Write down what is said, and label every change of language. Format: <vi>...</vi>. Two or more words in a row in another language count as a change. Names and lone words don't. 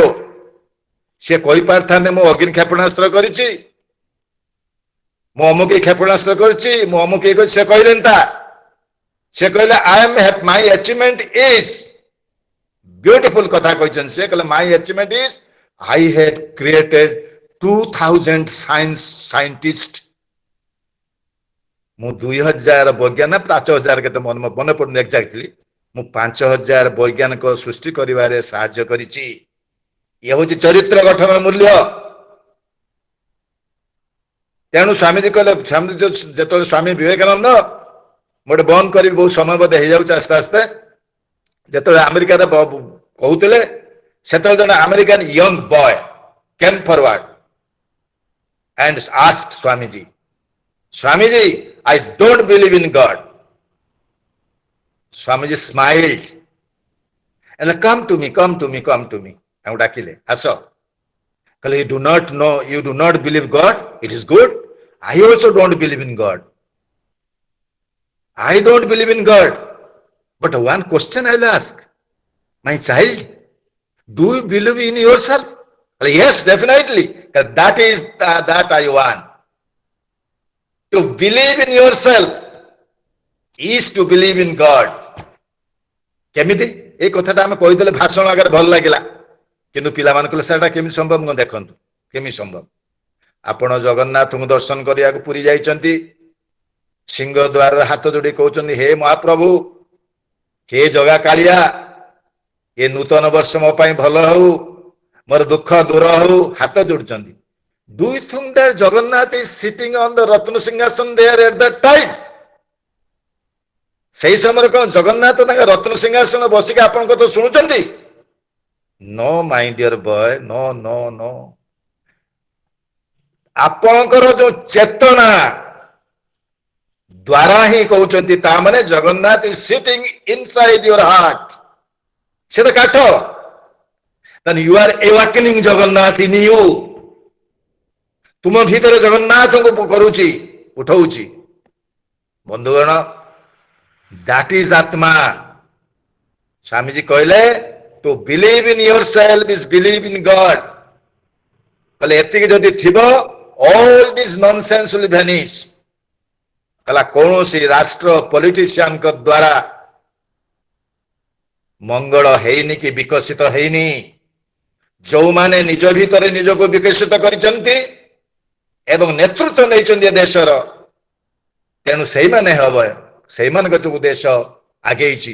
<or>ସେ କହିପାରିଥାନ୍ତେ ମୁଁ ଅଗ୍ନି କ୍ଷେପଣାସ୍ତ୍ର କରିଛି, ମୁଁ ଅମୁକ କ୍ଷେପଣାସ୍ତ୍ର କରିଛି, ମୁଁ ଅମୁକ କରିଛି, ସେ କହିଲେନି ତା। ସେ କହିଲେ</or> <en>my achievement is,</en> <or>ବ୍ୟୁଟିଫୁଲ କଥା କହିଛନ୍ତି ସେ, କହିଲେ</or> <en>my achievement is I have created 2000 scientist.</en> <or>ମୁଁ 2000 ବୈଜ୍ଞାନିକ 5000 କେତେ ମନେ ପଡୁନି ଏକ୍ଜାକ୍ଟଲି, ମୁଁ 5000 ବୈଜ୍ଞାନିକ ସୃଷ୍ଟି କରିବାରେ ସାହାଯ୍ୟ କରିଛି। ଇଏ ହଉଛି ଚରିତ୍ର ଗଠନ ମୂଲ୍ୟ। ତେଣୁ ସ୍ୱାମୀଜୀ କହିଲେ, ଯେତେବେଳେ ସ୍ୱାମୀ ବିବେକାନନ୍ଦ, ମୁଁ ଗୋଟେ ବନ୍ଦ କରିବି ବହୁତ ସମୟ ବୋଧେ ହେଇଯାଉଛି ଆସ୍ତେ ଆସ୍ତେ, ଯେତେବେଳେ ଆମେରିକାରେ କହୁଥିଲେ ସେତେବେଳେ ଜଣେ</or> <en>American young boy came forward and asked Swamiji, Swamiji, I don't believe in God. Swamiji smiled and come to me, come to me, come to me.</en> <or>And ଡାକିଲେ ଆସ।</or> <en>କହିଲେ you do not know, you do not believe God, it is good. I also don't believe in God. I don't believe in God. But one question I will ask, my child, do you believe in yourself? Yes, definitely. That is that I want. To believe in yourself is to believe in God.</en> <or>କେମିତି এই କଥାଟା ଆମେ କହିଦେଲେ ଭାଷଣ ଆଗରେ ଭଲ ଲାଗିଲା, କିନ୍ତୁ ପିଲାମାନେ କହିଲେ ସେଟା କେମିତି ସମ୍ଭବ? ମୁଁ ଦେଖନ୍ତୁ କେମିତି ସମ୍ଭବ। ଆପଣ ଜଗନ୍ନାଥଙ୍କୁ ଦର୍ଶନ କରିବାକୁ ପୁରୀ ଯାଇଛନ୍ତି, ସିଂହ ଦ୍ୱାରରେ ହାତ ଯୋଡି କହୁଛନ୍ତି ହେ ମହାପ୍ରଭୁ, ହେ ଜଗା କାଳିଆ, ଏ ନୂତନ ବର୍ଷ ମୋ ପାଇଁ ଭଲ ହଉ, ମୋର ଦୁଃଖ ଦୂର ହଉ, ହାତ ଯୋଡୁଛନ୍ତି।</or> <en>Do you think that Jagannath is sitting on the Ratna Singhasan there at that time?</en> <or>ସେଇ ସମୟରେ କଣ ଜଗନ୍ନାଥ ତାଙ୍କ ରତ୍ନ ସିଂହାସନ ବସିକି ଆପଣଙ୍କ କଥା ଶୁଣୁଛନ୍ତି?</or> <en>No my dear boy, no no no.</en> <or>ଆପଣଙ୍କର ଯୋଉ ଚେତନା ଦ୍ୱାରା ହିଁ କହୁଛନ୍ତି, ତା ମାନେ ଜଗନ୍ନାଥ</or> <en>is sitting inside your heart.</en> <or>ସେ ତ କାଠ,</or> <en>then you are awakening Jagannath in you.</en> <or>ତୁମ ଭିତରେ ଜଗନ୍ନାଥଙ୍କୁ କରୁଛି, ଉଠଉଛି। ବନ୍ଧୁଗଣ,</or> <en>that is atma.</en> <or>ସ୍ୱାମୀଜୀ କହିଲେ</or> <en>to believe in yourself is believe in God.</en> <or>କହିଲେ ଏତିକି ଯଦି ଥିବ</or> <en>all this nonsense will vanish.</en> <or>କହିଲା କୌଣସି ରାଷ୍ଟ୍ର ପଲିଟିସିଆନଙ୍କ ଦ୍ୱାରା ମଙ୍ଗଳ ହେଇନି କି ବିକଶିତ ହେଇନି। ଯୋଉମାନେ ନିଜ ଭିତରେ ନିଜକୁ ବିକଶିତ କରିଛନ୍ତି ଏବଂ ନେତୃତ୍ୱ ନେଇଛନ୍ତି ଏ ଦେଶର, ତେଣୁ ସେଇମାନେ ହବ, ସେଇମାନଙ୍କ ଯୋଗୁଁ ଦେଶ ଆଗେଇଛି।</or>